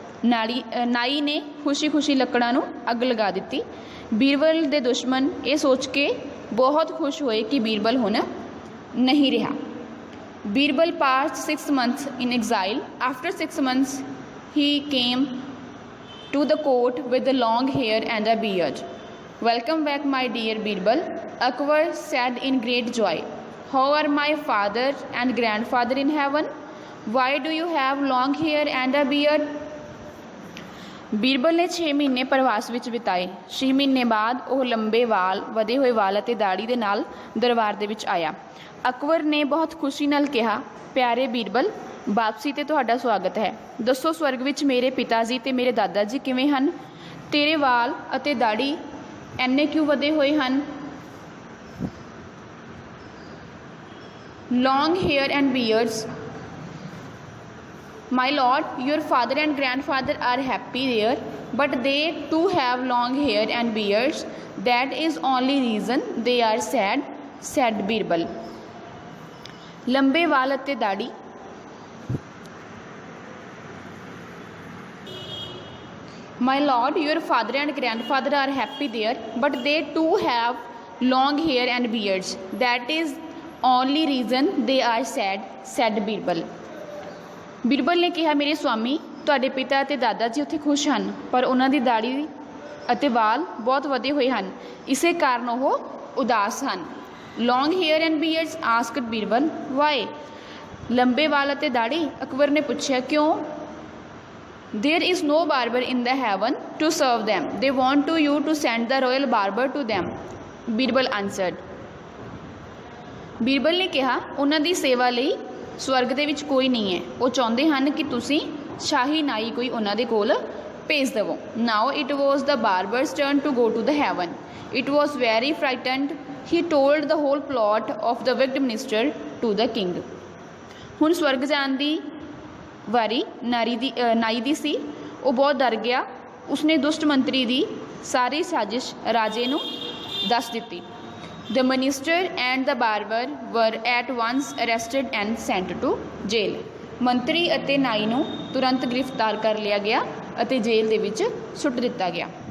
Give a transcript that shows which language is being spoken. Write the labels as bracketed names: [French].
[Punjabi] ਨਾਈ ਨੇ ਖੁਸ਼ੀ ਲੱਕੜਾਂ ਨੂੰ ਅੱਗ ਲਗਾ ਦਿੱਤੀ। ਬੀਰਬਲ ਦੇ ਦੁਸ਼ਮਣ ਇਹ ਸੋਚ ਕੇ ਬਹੁਤ ਖੁਸ਼ ਹੋਏ ਕਿ ਬੀਰਬਲ ਹੁਣ ਨਹੀਂ ਰਿਹਾ। [English] Birbal passed 6 months in exile. After 6 months he came to the court with a long hair and a beard. "Welcome back, my dear Birbal," Akbar said in great joy. "How are my father and grandfather in heaven? Why do you have long hair and a beard?" [Punjabi] Birbal ਨੇ 6 ਮਹੀਨੇ ਪ੍ਰਵਾਸ ਵਿੱਚ ਬਿਤਾਏ। 6 ਮਹੀਨੇ ਬਾਅਦ ਉਹ ਲੰਬੇ ਵਾਲ, ਵਧੇ ਹੋਏ ਵਾਲ ਅਤੇ ਦਾੜੀ ਦੇ ਨਾਲ ਦਰਬਾਰ ਦੇ ਵਿੱਚ ਆਇਆ। ਅਕਬਰ ਨੇ ਬਹੁਤ ਖੁਸ਼ੀ ਨਾਲ ਕਿਹਾ, "ਪਿਆਰੇ ਬੀਰਬਲ, ਵਾਪਸੀ 'ਤੇ ਤੁਹਾਡਾ ਸਵਾਗਤ ਹੈ। ਦੱਸੋ, ਸਵਰਗ ਵਿੱਚ ਮੇਰੇ ਪਿਤਾ ਜੀ ਅਤੇ ਮੇਰੇ ਦਾਦਾ ਜੀ ਕਿਵੇਂ ਹਨ? ਤੇਰੇ ਵਾਲ ਅਤੇ ਦਾੜੀ ਇੰਨੇ ਕਿਉਂ ਵਧੇ ਹੋਏ ਹਨ?" [English] "Long hair and beards. My lord, your father and grandfather are happy there, but they too have long hair and beards. That is only reason they are sad," said Birbal. [Punjabi] ਲੰਬੇ ਵਾਲ ਅਤੇ ਦਾੜੀ। [English] "My lord, your father and grandfather are happy there, but they too have long hair and beards. That is only reason they are sad," said Birbal. [Punjabi] Birbal ਨੇ ਕਿਹਾ, "ਮੇਰੇ ਸੁਆਮੀ, ਤੁਹਾਡੇ ਪਿਤਾ ਅਤੇ ਦਾਦਾ ਜੀ ਉੱਥੇ ਖੁਸ਼ ਹਨ, ਪਰ ਉਹਨਾਂ ਦੀ ਦਾੜੀ ਅਤੇ ਵਾਲ ਬਹੁਤ ਵਧੇ ਹੋਏ ਹਨ, ਇਸੇ ਕਾਰਨ ਉਹ ਉਦਾਸ ਹਨ। [English] "Long hair and beards?" asked Birbal. "Why?" [Punjabi] ਲੰਬੇ ਵਾਲ ਅਤੇ ਦਾੜੀ? ਅਕਬਰ ਨੇ ਪੁੱਛਿਆ, ਕਿਉਂ? [English] "There is no barber in the heaven to serve them. They want you to send the royal barber to them," Birbal answered. [Punjabi] Birbal ਨੇ ਕਿਹਾ, ਉਹਨਾਂ ਦੀ ਸੇਵਾ ਲਈ ਸਵਰਗ ਦੇ ਵਿੱਚ ਕੋਈ ਨਹੀਂ ਹੈ। ਉਹ ਚਾਹੁੰਦੇ ਹਨ ਕਿ ਤੁਸੀਂ ਸ਼ਾਹੀ ਨਾਈ ਕੋਈ ਉਹਨਾਂ ਦੇ ਕੋਲ ਭੇਜ ਦੇਵੋ। [English] Now it was the barber's turn to go to the heaven. It was very frightened. He told the whole plot of the wicked minister to the king. [Punjabi] ਹੁਣ ਸਵਰਗ ਜਾਣ ਦੀ ਵਾਰੀ ਨਾਈ ਦੀ ਸੀ। ਉਹ ਬਹੁਤ ਡਰ ਗਿਆ। ਉਸਨੇ ਦੁਸ਼ਟ ਮੰਤਰੀ ਦੀ ਸਾਰੀ ਸਾਜ਼ਿਸ਼ ਰਾਜੇ ਨੂੰ ਦੱਸ ਦਿੱਤੀ। [English] The minister and the barber were at once arrested and sent to jail. [Punjabi] ਮੰਤਰੀ ਅਤੇ ਨਾਈ ਨੂੰ ਤੁਰੰਤ ਗ੍ਰਿਫਤਾਰ ਕਰ ਲਿਆ ਗਿਆ ਅਤੇ ਜੇਲ੍ਹ ਦੇ ਵਿੱਚ ਸੁੱਟ ਦਿੱਤਾ ਗਿਆ।